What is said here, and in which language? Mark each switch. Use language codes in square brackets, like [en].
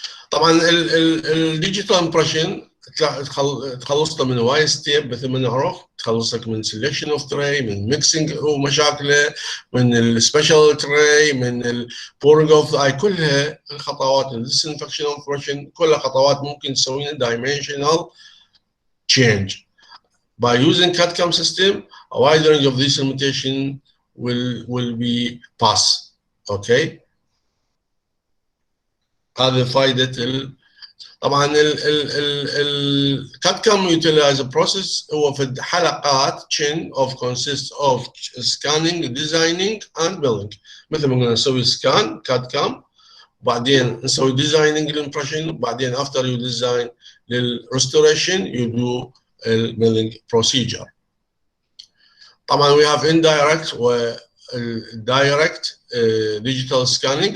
[ar] طبعا الديجيتال امبريشن تخلصنا من وايد ستيب مثل ما نعرف، تخلصك من سelection اوف تري، من ميكسينج ومشاكله، من السبيشال تري، من البورنج اوف اي، كلها الخطوات الديسنفكشن امبريشن كلها خطوات ممكن تسويها dimensional change. [en] By using CAD/CAM system, a wide range of these limitations will be passed. Okay. [ar] هذه فائدة طبعا الكاد كام يوتيلايز بروسيس هو في حلقات [en] chain of consists of scanning, designing and building. [ar] مثل ما قلنا نسوي سكان كاد كام، وبعدين نسوي ديزايننج للامبريشن، وبعدين [en] after you design [ar] للريستوريشن you do الميلينج procedure. [en] طبعا we have indirect و direct digital scanning.